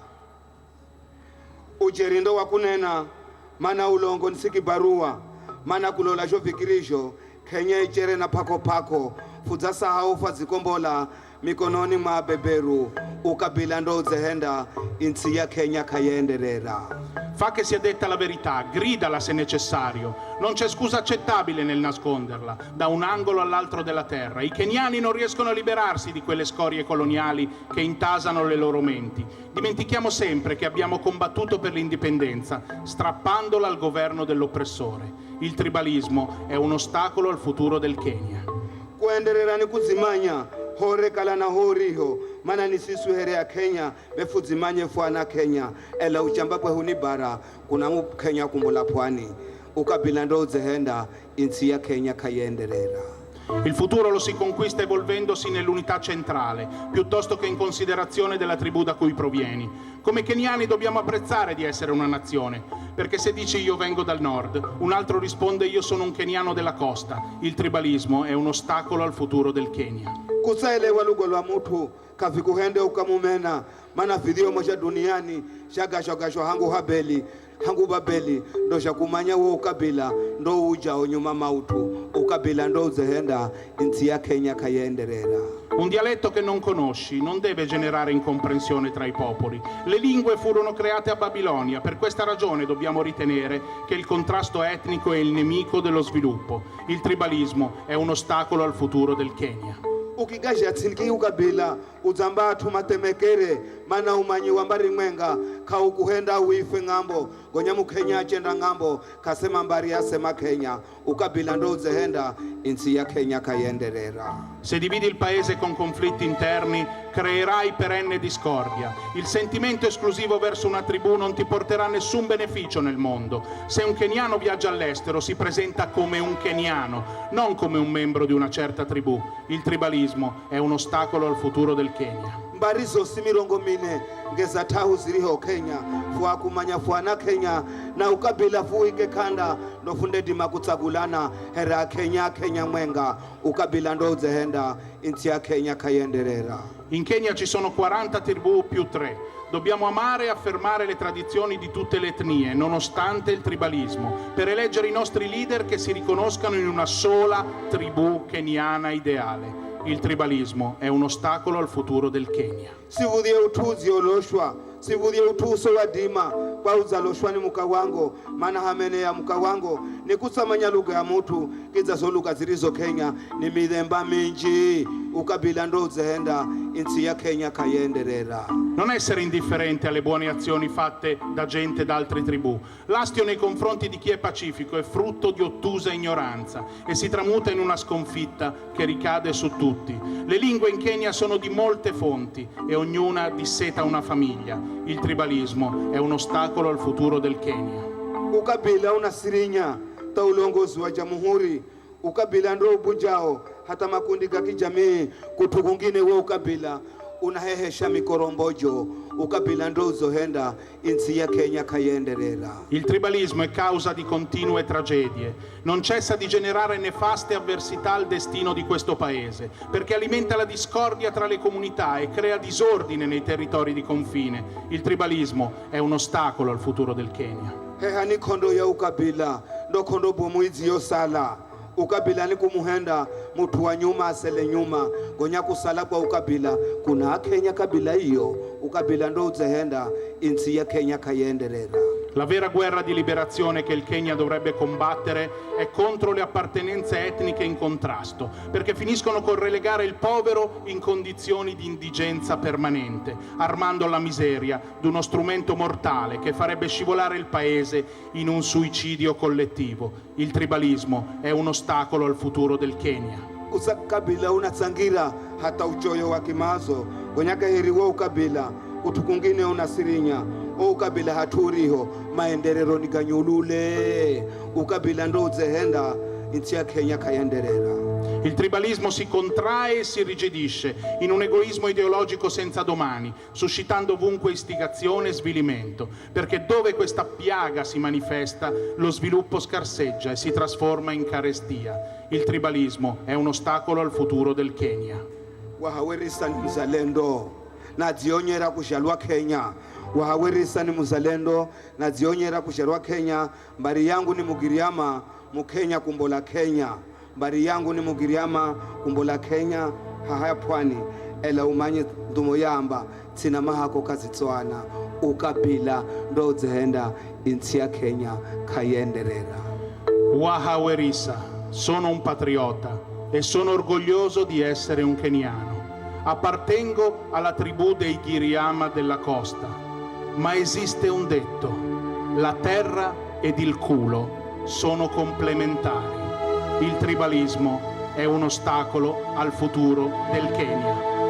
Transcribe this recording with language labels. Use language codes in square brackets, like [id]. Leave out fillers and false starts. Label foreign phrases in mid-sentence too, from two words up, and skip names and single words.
[nyf] Ujerindo wa kunena mana ulongo nsiki barua mana kulola jovikirisho Kenya ichere na pako pako fudza sahau fadzikombola mikononi mwa beberu ukabila ndo zehenda insi ya Kenya kayenderera. [it] Fa che sia detta la verità, gridala se necessario. Non c'è scusa accettabile nel nasconderla, da un angolo all'altro della terra. I keniani non riescono a liberarsi di quelle scorie coloniali che intasano le loro menti. Dimentichiamo sempre che abbiamo combattuto per l'indipendenza, strappandola al governo dell'oppressore. Il tribalismo è un ostacolo al futuro del Kenya. [nyf] Kuenderera ni kuzimanya hore kala na horiho mana ni sisu here ya Kenya befudzimanye fwana Kenya ela uchamba kwe hunibara kuna mu Kenya kumbula pwani ukabila ndo zehenda insi ya Kenya kayenderera. [it] Il futuro lo si conquista evolvendosi nell'unità centrale, piuttosto che in considerazione della tribù da cui provieni. Come keniani dobbiamo apprezzare di essere una nazione, perché se dici io vengo dal nord, un altro risponde io sono un keniano della costa. Il tribalismo è un ostacolo al futuro del Kenya. [nyf] Kusaelewa lugha lwa mutu kavikuhende ukamumena mana video moja duniani shagashogasho hangu habeli hangu babeli ndo shakumanya wo ukabila ndo uja onyuma mautu ukabila ndo zehenda insi ya Kenya kayenderera. [it] Un dialetto che non conosci non deve generare incomprensione tra i popoli. Le lingue furono create a Babilonia, per questa ragione dobbiamo ritenere che il contrasto etnico è il nemico dello sviluppo. Il tribalismo è un ostacolo al futuro del Kenya. [nyf] Ukigasha tsinki ukabila uzamba tumatemekere mana umanyi wambari mwenga kaukuhenda uife ngambo gonya mu Kenya achenda ngambo kasema mbari asema Kenya ukabila ndo zehenda insi ya Kenya kayenderera. [it] Se dividi il paese con conflitti interni, creerai perenne discordia. Il sentimento esclusivo verso una tribù non ti porterà nessun beneficio nel mondo. Se un keniano viaggia all'estero, si presenta come un keniano, non come un membro di una certa tribù. Il tribalismo è un ostacolo al futuro del Kenya. [nyf] Mbarizo simirongo mine ngeza tahu ziriho Kenya fuwa kumanya fuana Kenya na ukabila fuike kanda ndo funde dima kutsagulana hera Kenya Kenya mwenga ukabila ndo zehenda insi ya Kenya kayenderera. [it] In Kenya ci sono 40 tribù più 3. Dobbiamo amare e affermare le tradizioni di tutte le etnie, nonostante il tribalismo, per eleggere i nostri leader che si riconoscano in una sola tribù keniana ideale. Il tribalismo è un ostacolo al futuro del Kenya. [nyf] Sivudie utuzi oloshwa, sivudie utuso wa dima kwa uzaloshwa ni mukawango, mana hamene ya mukawango ni kusamanya lugha ya mutu kiza so lugha zilizo Kenya ni midhemba mingi ukabila ndo zehenda insi ya Kenya kayenderera. [it] Non essere indifferente alle buone azioni fatte da gente da altre tribù. L'astio nei confronti di chi è pacifico è frutto di ottusa ignoranza e si tramuta in una sconfitta che ricade su tutti. Le lingue in Kenya sono di molte fonti e ognuna disseta una famiglia. Il tribalismo è un ostacolo al futuro del Kenya. [nyf] Ukabila unasirinya ta ulongozi wa jamhuri ukabila ndo bujao hata makundi ga kijamii kutu kungine wa ukabila unahehesha mikorombojo ukabila ndo zohenda insi ya Kenya kayenderera. [it] Il tribalismo è causa di continue tragedie. Non cessa di generare nefaste avversità al destino di questo paese, perché alimenta la discordia tra le comunità e crea disordine nei territori di confine. Il tribalismo è un ostacolo al futuro del Kenya. [nyf] Hehani kondo ya ukabila ndo kondo bomuizi yosala ukabila ni kumuhenda mutu wa nyuma asele nyuma gonya kusala kwa ukabila kuna Kenya kabila hiyo ukabila ndo uzehenda insi ya Kenya kayenderera. [it] La vera guerra di liberazione che il Kenya dovrebbe combattere è contro le appartenenze etniche in contrasto, perché finiscono col relegare il povero in condizioni di indigenza permanente, armando alla miseria d'uno strumento mortale che farebbe scivolare il paese in un suicidio collettivo. Il tribalismo è un ostacolo al futuro del Kenya. [nyf] Usakabila unatsangira hata uchoyo wa kimazo gonyaka heriwa ukabila utukungine unasirinya ukabila haturiho maenderero nikanyulule ukabila ndo zehenda insi ya Kenya kayenderera. [it] Il tribalismo si contrae e si irrigidisce in un egoismo ideologico senza domani, suscitando ovunque istigazione e svilimento, perché dove questa piaga si manifesta, lo sviluppo scarseggia e si trasforma in carestia. Il tribalismo è un ostacolo al futuro del Kenya. [nyf] Wahawerisa ni mzalendo na dzionyera kuzhalwa Kenya. Wahawerisa ni mzalendo na dzionyera kuzhalwa Kenya. Mbari yangu ni Mugiriama, Mukenya kumbola Kenya. Mbari yangu ni Mugiriama kumbola Kenya, hahaya pwani ela umanye ndumo yamba tsina mahako kazitswana ukabila ndo dzihenda insi ya Kenya kayenderera. Wahawerisa, [it] sono un patriota e sono orgoglioso di essere un keniano. Appartengo alla tribù dei Giriama della costa, ma esiste un detto: la terra ed il culo sono complementari. Il tribalismo è un ostacolo al futuro del Kenya.